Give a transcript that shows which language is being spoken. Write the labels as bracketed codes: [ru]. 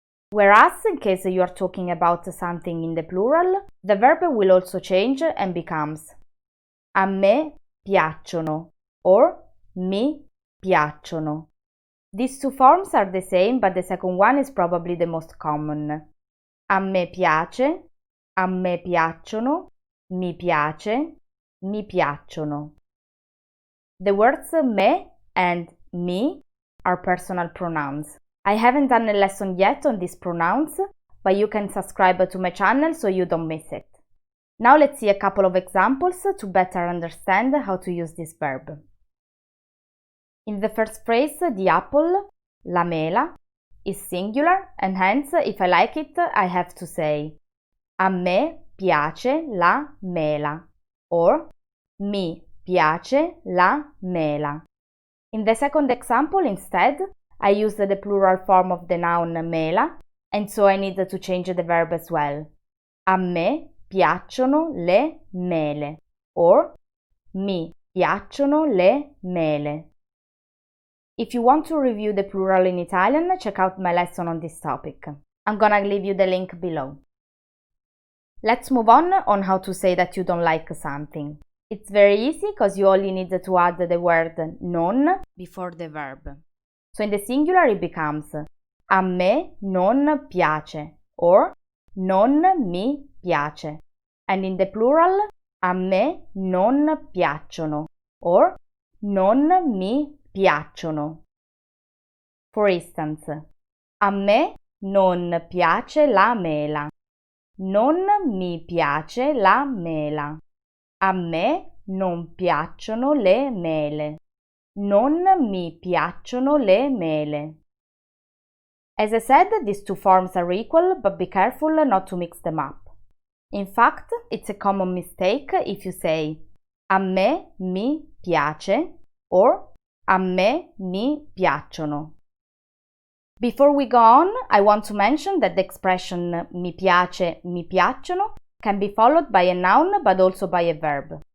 [en] Whereas, in case you are talking about something in the plural, the verb will also change and becomes [it] a me piacciono [en] or [it] mi piacciono. [en] These two forms are the same, but the second one is probably the most common. [it] A me piace, a me piacciono, mi piace, mi piacciono. [en] The words me and mi are personal pronouns. I haven't done a lesson yet on these pronouns, but you can subscribe to my channel so you don't miss it. Now let's see a couple of examples to better understand how to use this verb. In the first phrase, the apple, la mela, is singular and hence if I like it, I have to say [it] a me piace la mela [en] or [it] mi piace la mela. [en] In the second example, instead, I use the plural form of the noun mela, and so I need to change the verb as well. [it] A me piacciono le mele, or mi piacciono le mele. [en] If you want to review the plural in Italian, check out my lesson on this topic. I'm gonna leave you the link below. Let's move on how to say that you don't like something. It's very easy because you only need to add the word non before the verb. So in the singular it becomes [it] a me non piace [en] or [it] non mi piace. [en] And in the plural, [it] a me non piacciono or non mi piacciono. [en] For instance, [it] a me non piace la mela. Non mi piace la mela. A me non piacciono le mele. Non mi piacciono le mele. [en] As I said, these two forms are equal, but be careful not to mix them up. In fact, it's a common mistake if you say [it] a me mi piace [en] or [it] a me mi piacciono. [en] Before we go on, I want to mention that the expression [it] mi piace, mi piacciono [en] can be followed by a noun but also by a verb.